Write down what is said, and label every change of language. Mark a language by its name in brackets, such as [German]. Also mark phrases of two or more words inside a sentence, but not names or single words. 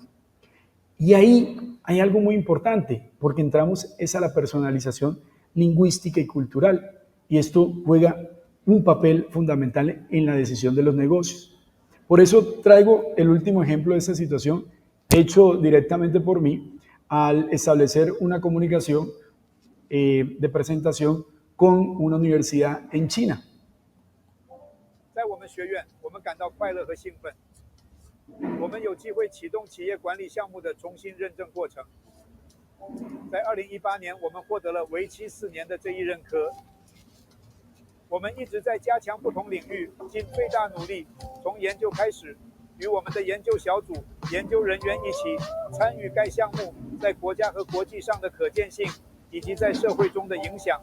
[Spanish] Y ahí hay algo muy importante, porque entramos es a la personalización lingüística y cultural, y esto juega un papel fundamental en la decisión de los negocios. Por eso traigo el último ejemplo de esta situación, hecho directamente por mí, al establecer una comunicación de presentación con una universidad en China. [Chinese] 在我们学院，我们感到快乐和兴奋。我们有机会启动企业管理项目的重新认证过程。在2018年，我们获得了为期4年的这一认可。我们一直在加强不同领域，尽最大努力，从研究开始，与我们的研究小组、研究人员一起参与该项目在国家和国际上的可见性，以及在社会中的影响。